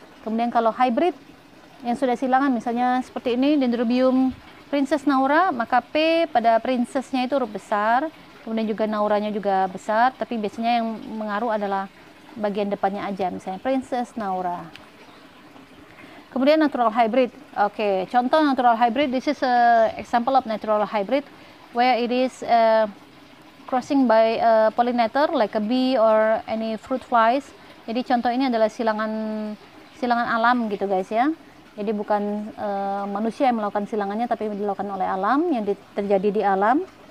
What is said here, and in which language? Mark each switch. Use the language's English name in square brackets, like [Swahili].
[Indonesian] Kemudian kalau hybrid yang sudah silangan, misalnya seperti ini Dendrobium Princess Naura, maka P pada princessnya itu huruf besar, kemudian juga Nauranya juga besar, tapi biasanya yang mengaruh adalah bagian depannya aja, misalnya Princess Naura. Kemudian natural hybrid. Oke, contoh natural hybrid, [English] this is a example of natural hybrid where it is crossing by a pollinator like a bee or any fruit flies. [Indonesian] Jadi contoh ini adalah silangan alam gitu guys ya. Jadi bukan manusia yang melakukan silangannya, tapi dilakukan oleh alam, yang terjadi di alam.